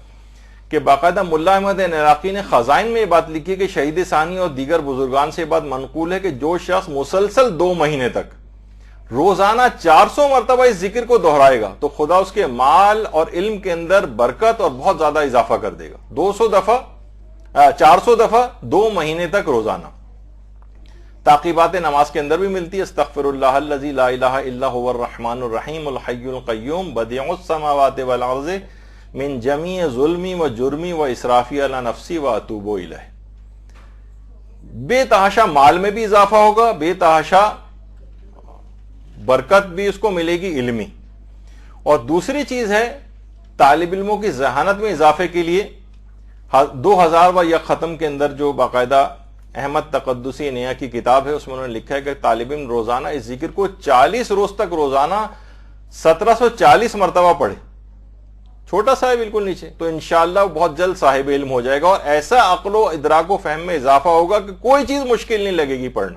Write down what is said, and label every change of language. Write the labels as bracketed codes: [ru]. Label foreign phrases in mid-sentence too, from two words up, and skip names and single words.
[ur] کہ باقاعدہ ملا احمد عراقی نے خزائن میں یہ بات لکھی کہ شہید ثانی اور دیگر بزرگان سے یہ بات منقول ہے کہ جو شخص مسلسل 2 مہینے تک روزانہ 400 مرتبہ اس ذکر کو دہرائے گا تو خدا اس کے مال اور علم کے اندر برکت اور بہت زیادہ اضافہ کر دے گا. 400 دفعہ 2 مہینے تک روزانہ. تعقیبات نماز کے اندر بھی ملتی ہے، [ar] استغفر اللہ الذی لا الہ الا هو الرحمن الرحیم الحی القیوم بدیع السماوات والارض من جمیع ظلمی و جرمی و اسرافی علی نفسی و اتوب الیہ. [ur] بے تحاشا مال میں بھی اضافہ ہوگا، بے تحاشا برکت بھی اس کو ملے گی علمی. اور دوسری چیز ہے طالب علموں کی ذہانت میں اضافے کے لیے 2000 و یک ختم کے اندر جو باقاعدہ احمد تقدسی نیا کی کتاب ہے، اس میں انہوں نے لکھا ہے کہ طالب علم روزانہ اس ذکر کو 40 روز تک روزانہ 1740 مرتبہ پڑھے، چھوٹا سا ہے بالکل نیچے، تو انشاءاللہ وہ بہت جلد صاحب علم ہو جائے گا اور ایسا عقل و ادراک و فہم میں اضافہ ہوگا کہ کوئی چیز مشکل نہیں لگے گی پڑھنا۔